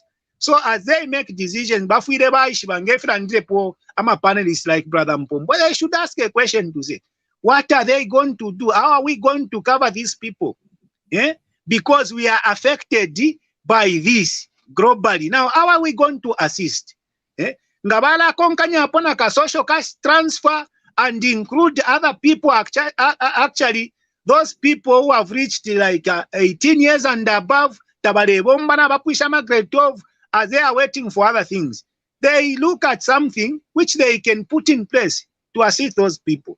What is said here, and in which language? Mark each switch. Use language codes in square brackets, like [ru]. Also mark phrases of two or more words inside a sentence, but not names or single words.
[en] So as they make decisions, I'm a panelist like Brother Mpombo, but I should ask a question to say, what are they going to do? How are we going to cover these people? Because we are affected by this globally. Now, how are we going to assist? [bem] Ngabala konkanya apona ka [en] social cash transfer and include other people, actually those people who have reached like 18 years and above, grade 12, as they are waiting for other things. They look at something which they can put in place to assist those people.